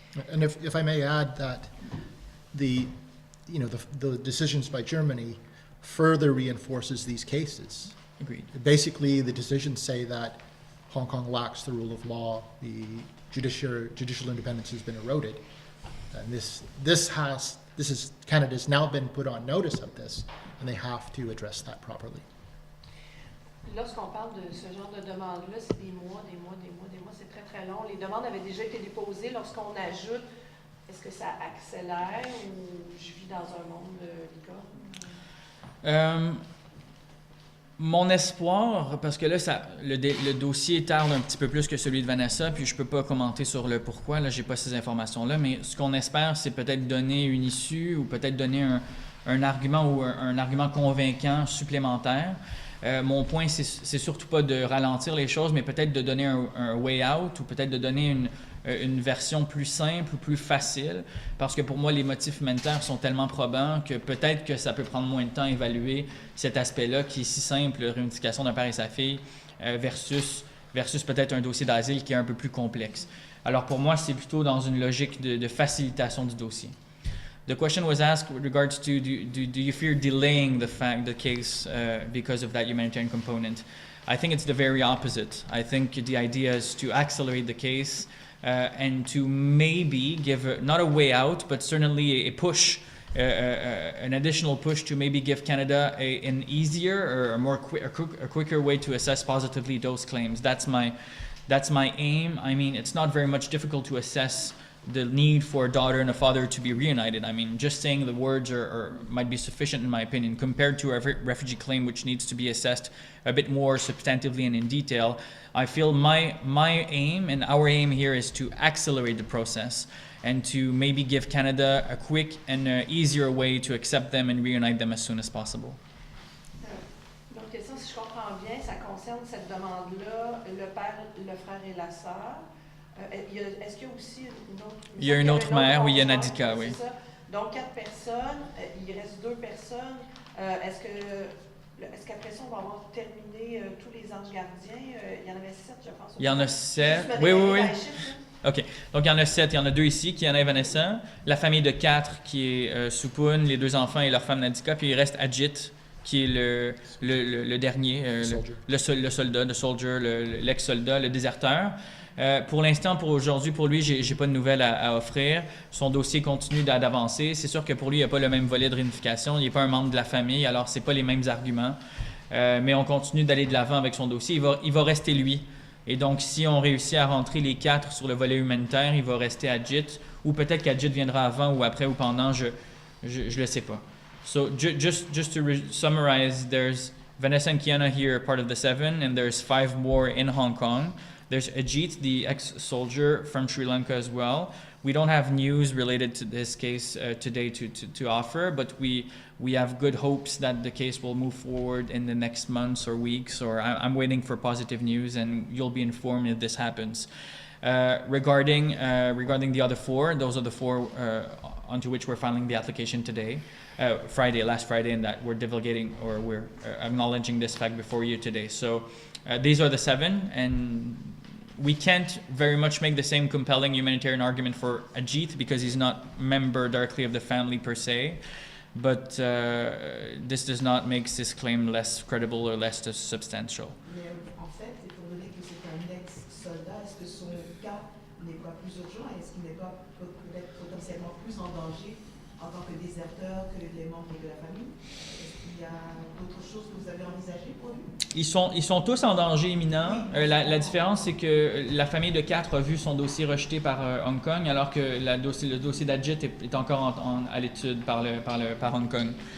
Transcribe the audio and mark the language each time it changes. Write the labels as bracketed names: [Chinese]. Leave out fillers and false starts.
[English] And if I may add that the decisions by Germany further reinforces these cases. Agreed. Basically, the decisions say that Hong Kong lacks the rule of law, the judicial independence has been eroded, and Canada's now been put on notice of this, and they have to address that properly. [French] Lorsqu'on parle de ce genre de demande-là, c'est des mois, c'est très très long. Les demandes avaient déjà été déposées. Lorsqu'on ajoute, est-ce que ça accélère ou je vis dans un monde licorne? Mon espoir, parce que là, le dossier tarde un petit peu plus que celui de Vanessa, puis je peux pas commenter sur le pourquoi, là, j'ai pas ces informations-là, mais ce qu'on espère, c'est peut-être donner une issue ou peut-être donner un argument ou un argument convaincant supplémentaire. Mon point, c'est surtout pas de ralentir les choses, mais peut-être de donner un [English] way out [French] ou peut-être de donner une version plus simple ou plus facile, parce que pour moi, les motifs humanitaires sont tellement probants que peut-être que ça peut prendre moins de temps à évaluer cet aspect-là qui est si simple, réunification d'un père et sa fille, versus peut-être un dossier d'asile qui est un peu plus complexe. Alors pour moi, c'est plutôt dans une logique de facilitation du dossier. [English] The question was asked with regards to do you fear delaying the case because of that humanitarian component? I think it's the very opposite. I think the idea is to accelerate the case and to maybe give not a way out, but certainly a push, an additional push to maybe give Canada an easier or a quicker way to assess positively those claims. That's my aim. I mean, it's not very much difficult to assess the need for a daughter and a father to be reunited. I mean, just saying the words might be sufficient in my opinion, compared to a refugee claim which needs to be assessed a bit more substantively and in detail. I feel my aim and our aim here is to accelerate the process and to maybe give Canada a quick and easier way to accept them and reunite them as soon as possible. [French] Donc, question, si je comprends bien, ça concerne cette demande-là, le père, le frère et la sœur. Est-ce qu'il y a aussi une autre... Il y a une autre mère, oui, il y a Nadika, oui. C'est ça. Donc, 4 personnes, il reste 2 personnes. Est-ce qu'après ça, on va avoir terminé tous les anges gardiens? Il y en avait 7, je pense. Il y en a 7. Oui. OK. Donc, il y en a 7. Il y en a 2 ici, Keana et Vanessa. La famille de 4 qui est Supun, les 2 enfants et leur femme Nadika. Puis il reste Ajit, qui est le dernier, le soldat, le soldier, l'ex-soldat, le déserteur. Pour l'instant, pour aujourd'hui, pour lui, j'ai pas de nouvelles à offrir. Son dossier continue d'avancer. C'est sûr que pour lui, il n'y a pas le même volet de réunification. Il n'est pas un membre de la famille, alors c'est pas les mêmes arguments. Mais on continue d'aller de l'avant avec son dossier. Il va rester lui. Et donc, si on réussit à rentrer les 4 sur le volet humanitaire, il va rester Ajit. Ou peut-être qu'Ajit viendra avant ou après ou pendant, je le sais pas. [English] So just to summarize, there's Vanessa and Keana here, part of the 7, and there's 5 more in Hong Kong. There's Ajit, the ex-soldier from Sri Lanka as well. We don't have news related to this case today to offer, but we have good hopes that the case will move forward in the next months or weeks, or I'm waiting for positive news, and you'll be informed if this happens. Regarding the other 4, those are the 4 onto which we're filing the application today, last Friday, and that we're divulgating or we're acknowledging this fact before you today. So these are the 7, and we can't very much make the same compelling humanitarian argument for Ajit because he's not member directly of the family per se, but this does not make this claim less credible or less substantial. [French] Mais en fait, étant donné que c'est un ex-soldat, est-ce que son cas n'est pas plus urgent? Est-ce qu'il n'est pas peut-être potentiellement plus en danger en tant que déserteur que les membres de la famille? Est-ce qu'il y a d'autres choses que vous avez envisagées pour lui? Ils sont tous en danger imminent. La différence, c'est que la famille de 4 a vu son dossier rejeté par Hong Kong, alors que le dossier d'Ajit est encore à l'étude par Hong Kong.